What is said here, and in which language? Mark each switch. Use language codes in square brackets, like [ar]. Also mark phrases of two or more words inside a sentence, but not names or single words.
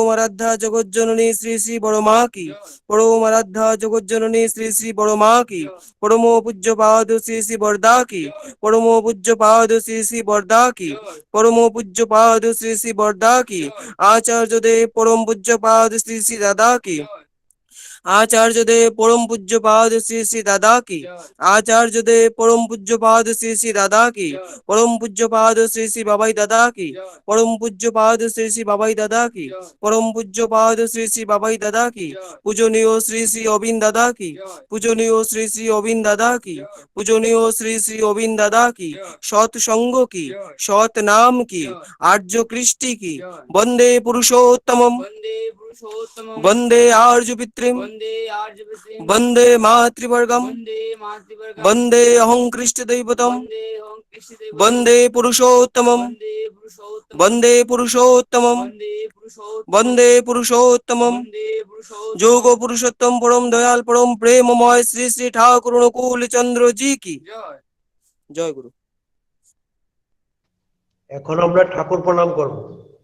[bn] আরাধ্যা জগজ্জননী শ্রী শ্রী বড় মা কি, পরম আরাধ্যা জগজ্জননী শ্রী শ্রী বড় মা কি, পরম পূজ্য পাদ শ্রী শ্রী বরদা কি, পরম পূজ্য পাদ শ্রী শ্রী বরদা কি, পরম পূজ্য পাদ শ্রী শ্রী বরদা কি, আচার্য দেব পরম পূজ্য পাদ শ্রী শ্রী দাদা কি, [hi] आचार्य देव परम पूज्य पाद श्री श्री दादा की, आचार्य देव परम पूज्य पाद श्री श्री दादा की, परम पूज्य पाद श्री श्री बाबाई दादा की, परम पूज्य पाद श्री श्री बाबाई दादा की, परम पूज्य पाद श्री श्री बाबाई दादा की, पूजनीय श्री श्री अविंद दादा की, पूजनीय श्री श्री अविंद दादा की, पूजनीय श्री श्री अविंद दादा की, सत संग की, सत नाम की, आर्य कृष्टि की, [sa] वंदे पुरुषोत्तमम वंदे आर्य पितृम वंदे मातृवर्गम वंदे अहं कृष्ण दैवतम वंदे पुरुषोत्तमम वंदे पुरुषोत्तमम वंदे पुरुषोत्तमम [bn] যোগ পুরুষোত্তম পরম দয়াল পরম প্রেমময় শ্রী শ্রী ঠাকুর অনুকূল চন্দ্র জি কি জয় গুরু। এখন আমরা ঠাকুর প্রণাম করব।